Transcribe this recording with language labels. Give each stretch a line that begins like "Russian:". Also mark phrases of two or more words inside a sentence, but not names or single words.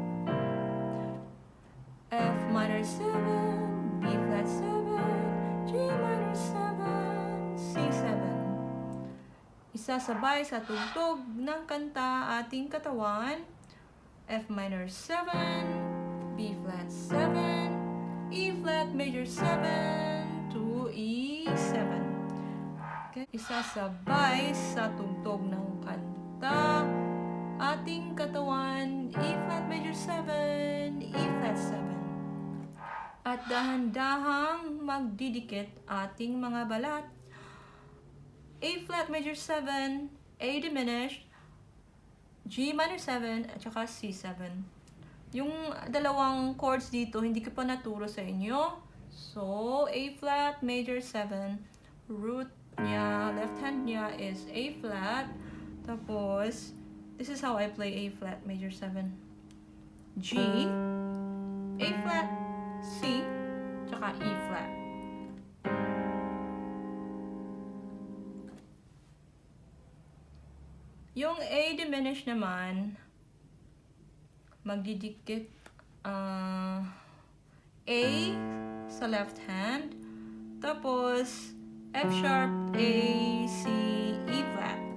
English: F minor 7, B flat 7, G minor 7, C 7.
Filipino: Isasabay sa tugtog ng kanta ating katawan.
English: F minor 7, B flat 7, E flat major 7 to E 7. Okay.
Filipino: Isasabay sa tugtog ng kanta ating aking katawan,
English: E flat major 7, E flat 7.
Filipino: At dahan-dahang magdidikit ating mga balat,
English: A flat major 7, A diminished, G minor 7,
Filipino: at saka C7. Yung dalawang chords dito, hindi ko pa naturo sa inyo.
English: So, A flat major 7, root niya, left hand niya is A flat. Tapos, this is how I play A flat major 7. G, A flat, C, tsaka E flat.
Filipino: Yung A diminished naman, magdidikit A sa
English: left hand,
Filipino: tapos
English: F sharp, A, C, E flat.